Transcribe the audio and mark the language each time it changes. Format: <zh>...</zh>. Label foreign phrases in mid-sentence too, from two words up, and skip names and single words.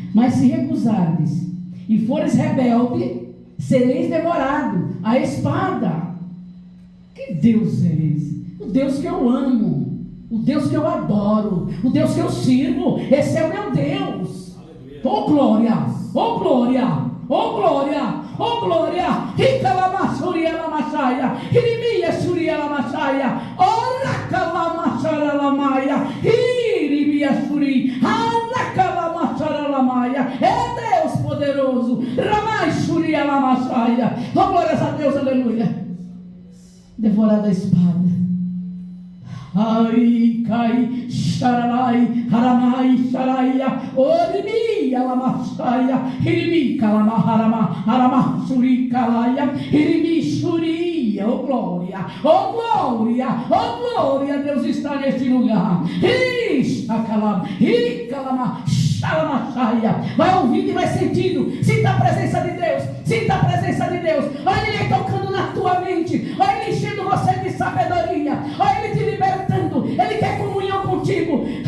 <pt>Mas se recusardes e fores rebelde, sereis devorado a espada. Que Deus é esse? O Deus que eu amo, o Deus que eu adoro, o Deus que eu sirvo. Esse é o meu Deus. Oh glória, oh glória, oh glória, oh glória. Rica lama suria lama saia, irimia suria lama saia, oraca lama sara lamaia, irimia suri, araca lama sara lamaia. É Deus poderoso. Ramai suria lama saia. Oh glórias a Deus, aleluia. Devorada a espada. Ai, cai, xararai, haramai, xaraia, orimi, alamaçaia, irimi, calama, harama, suri, calaia, irimi, suria, oh glória, oh glória, oh glória, Deus está neste lugar. Calama, xalamaçaia. Vai ouvindo e vai sentindo. Sinta a presença de Deus, sinta a presença de Deus. Olha Ele tocando na tua mente, olha Ele enchendo você de sabedoria, olha Ele te libertando, Ele quer comunhão contigo.</pt>